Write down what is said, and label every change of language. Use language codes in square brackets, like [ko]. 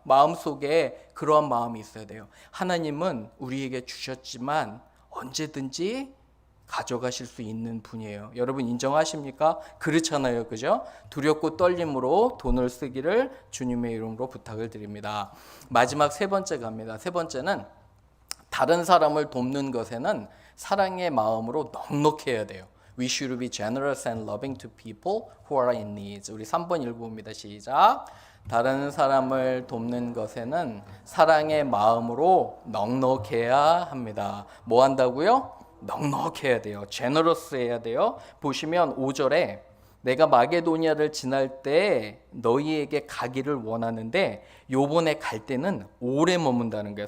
[ko] 마음속에 그러한 마음이 있어야 돼요. 하나님은 우리에게 주셨지만 언제든지 가져가실 수 있는 분이에요. 여러분 인정하십니까? 그렇잖아요. 그죠? 두렵고 떨림으로 돈을 쓰기를 주님의 이름으로 부탁을 드립니다. 마지막 세 번째 갑니다. 세 번째는 다른 사람을 돕는 것에는 사랑의 마음으로 넉넉해야 돼요. [en] We should be generous and loving to people who are in need. [ko] 우리 3번 읽어봅니다. 시작. 다른 사람을 돕는 것에는 사랑의 마음으로 넉넉해야 합니다. 뭐 한다고요? 넉넉해야 돼요. generous 해야 돼요. 보시면 5절에 내가 마게도니아를 지날 때 너희에게 가기를 원하는데 요번에 갈 때는 오래 머문다는 거예요.